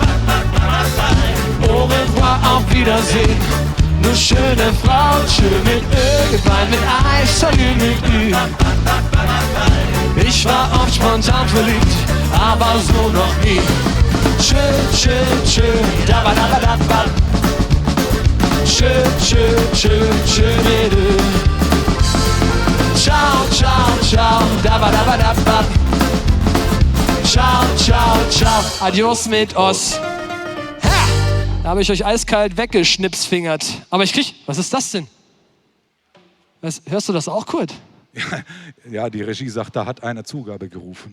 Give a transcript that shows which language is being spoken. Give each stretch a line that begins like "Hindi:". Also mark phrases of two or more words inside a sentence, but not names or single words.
French: Au revoir,
German: auf Wiedersehen, du schöne Frau. Tschö mit Ö, goodbye mit Ei, salü mit Ü. Ich war oft spontan verliebt, aber so noch nie. Tschö, tschö, tschö, da ba da ba da ba. Tschö, tschö, tschö, tschö mit Ö.
Italian: Ciao, ciao, ciao, da ba da ba da ba. Ciao, ciao, ciao,
German: adios mit Os. Ha! Da habe ich euch eiskalt weggeschnipsfingert. Aber ich krieg, was ist das denn? Hörst du das auch, Kurt? Ja, die Regie sagt, da hat einer Zugabe gerufen.